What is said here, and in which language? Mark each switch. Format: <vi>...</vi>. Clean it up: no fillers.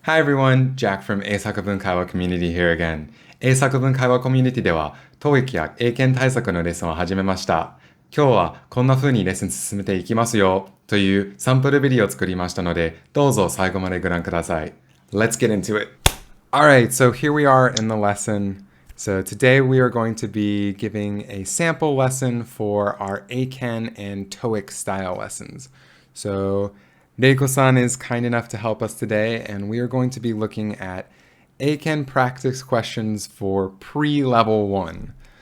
<en>Hi everyone, Jack from 英作文会話 Community here again.</en> <ja>英作文会話コミュニティでは TOEIC や英検対策のレッスンを始めました。今日はこんな風にレッスン進めていきますよというサンプルビデオを作りましたので、どうぞ最後までご覧ください。</ja> <en>Let's get into it. Alright, so here we are in the lesson. So today we are going to be giving a sample lesson for our ACAN and TOEIC style lessons. So Reiko-san is kind enough to help us today, and we are going to be looking at ACAN practice questions for pre-level 1.</en>